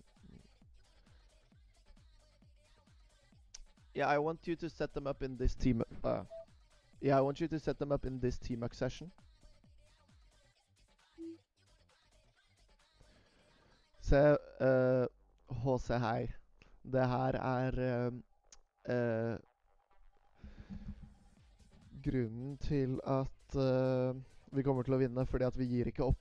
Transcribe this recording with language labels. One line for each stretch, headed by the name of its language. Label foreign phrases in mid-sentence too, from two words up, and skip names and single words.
English: Yeah, I want you to set them up in this team. Yeah, I want you to set them up in this team session.
Norwegian: Se, HC, hei. Det her er grunnen til at vi kommer til å vinne, fordi at vi gir ikke opp.